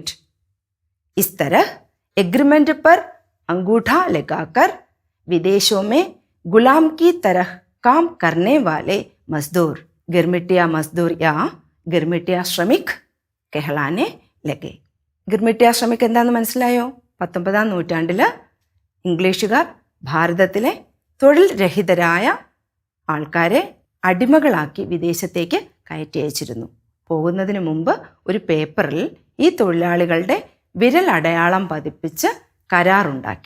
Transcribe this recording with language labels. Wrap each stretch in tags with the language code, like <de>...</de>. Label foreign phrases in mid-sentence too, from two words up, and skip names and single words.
<hi>इस तरह एग्रीमेंट पर अंगूठा लगाकर विदेशों में गुलाम की तरह काम करने वाले मजदूर गिरमिटिया मजदूर या गिरमिटिया श्रमिक कहलाने लगे. गिरमिटिया श्रमिक</hi> <ml>എന്താണെന്ന് മനസ്സിലായോ? 19ാം നൂറ്റാണ്ടിൽ ഇംഗ്ലീഷുകാർ ഭാരതത്തിലെ തൊഴിൽ രഹിതരായ ആൾക്കാരെ അടിമകളാക്കി വിദേശത്തേക്ക് കയറ്റി അയച്ചിരുന്നു. പോകുന്നതിന് മുമ്പ് ഒരു പേപ്പറിൽ ഈ തൊഴിലാളികളുടെ വിരൽ അടയാളം പതിപ്പിച്ച് കരാറുണ്ടാക്കി.</ml>